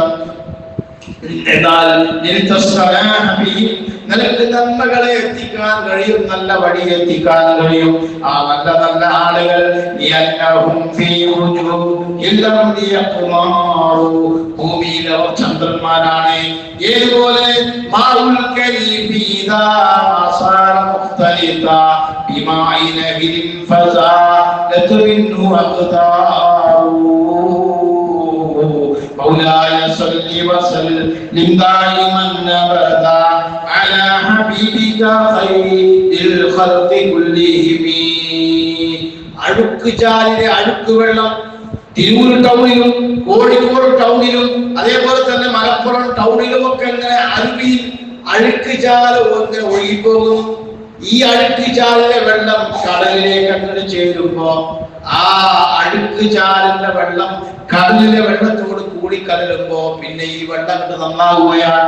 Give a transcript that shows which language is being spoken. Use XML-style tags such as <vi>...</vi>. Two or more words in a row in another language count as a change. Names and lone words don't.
<ml>എന്നാൽ നിനക്ക് നന്മകളെ എത്തിക്കാൻ കഴിയും, നല്ല വഴി എത്തിക്കാൻ കഴിയും. ആ നല്ല നല്ല ആളുകൾ ഭൂമിയിൽ അവർ ചന്ദ്രന്മാരാണ്.</ml> <ar>ഏതുപോലെ مولاي صل وسلم دائما ابدا على حبيبك خير الخلق كلهم.</ar> <ml>അഴുക്ക് ചാലിലെ അഴുക്ക് വെള്ളം തിരൂർ ടൗണിലും കോഴിക്കോട് ടൗണിലും അതേപോലെ തന്നെ മലപ്പുറം ടൗണിലും ഒക്കെ ഇങ്ങനെ അരുവിയിൽ അഴുക്ക് ചാല് ഇങ്ങനെ ഒഴുകിപ്പോകും. ഈ അഴുക്ക് ചാലിലെ വെള്ളം കടലിലേക്ക് അങ്ങനെ ചേരുമ്പോ ആ അഴുക്ക് ചാലിന്റെ വെള്ളം കടലിലെ വെള്ളത്തോട് കൂടി കലരുമ്പോ പിന്നെ ഈ വെള്ളം നന്നാവുകയാണ്.</ml>